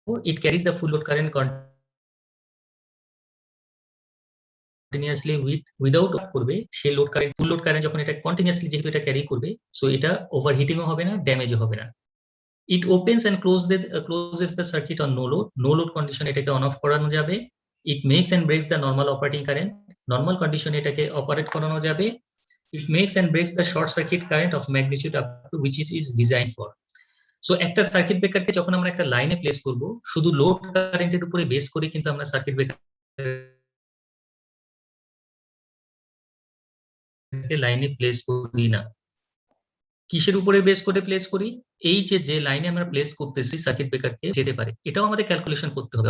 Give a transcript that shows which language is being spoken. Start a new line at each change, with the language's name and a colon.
English: it carries the full load current continuously without
Bangla: করবে, সে load current, full load current যখন এটা continuously যেহেতু এটা ক্যারি করবে, সো এটা ওভারহিটিংও হবে না, ড্যামেজও হবে না।
English: it opens and closes the circuit on no load condition,
Bangla: এটাকে অন অফ করানো যাবে।
English: it makes and breaks the normal operating current,
Bangla: normal কন্ডিশনে এটাকে অপারেট করানো যাবে।
English: It makes and breaks the short circuit current of magnitude up to which it is designed for.
Bangla: So একটা circuit ব্রেকারকে যখন আমরা একটা লাইনে প্লেস করব, শুধু লোড কারেন্টের উপরে বেস করে কিন্তু আমরা সার্কিট ব্রেকার লাইনে প্লেস করি না। কিসের উপরে বেস করে প্লেস করি? এই যে লাইনে আমরা প্লেস করতেছি সার্কিট ব্রেকারকে যেতে পারে, এটাও আমাদের ক্যালকুলেশন করতে হবে।